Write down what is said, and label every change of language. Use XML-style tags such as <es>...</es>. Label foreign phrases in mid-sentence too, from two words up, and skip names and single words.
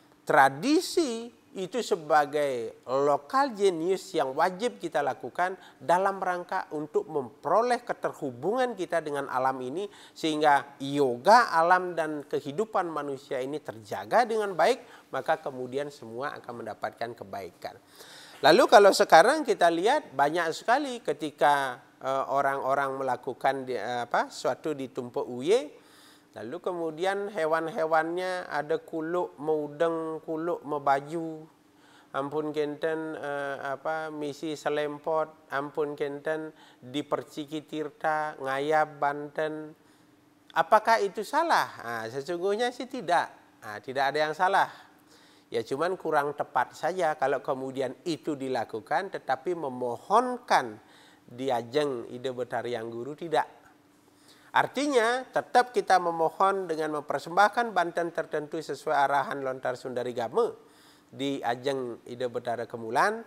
<id>Tradisi itu sebagai lokal genius yang wajib kita lakukan dalam rangka untuk memperoleh keterhubungan kita dengan alam ini, sehingga yoga alam dan kehidupan manusia ini terjaga dengan baik, maka kemudian semua akan mendapatkan kebaikan. Lalu kalau sekarang kita lihat banyak sekali ketika orang-orang melakukan suatu di Tumpuk Uye, lalu kemudian hewan-hewannya ada</id> <ban>kuluk meudeng, kuluk membaju, ampun kenten misi selempot, ampun kenten</ban> <id>di Perciki Tirta, Ngayab, Banten. Apakah itu salah? Sesungguhnya sih tidak. Tidak ada yang salah. Ya cuman kurang tepat saja kalau kemudian itu dilakukan, tetapi memohonkan</id> <ban>di ajeng</ban> <id>Ida Betariang Guru tidak. Artinya tetap kita memohon dengan mempersembahkan banten tertentu sesuai arahan Lontar Sundari Game</id> <ban>di ajeng</ban> <id>Ida Betara Kemulan.</id>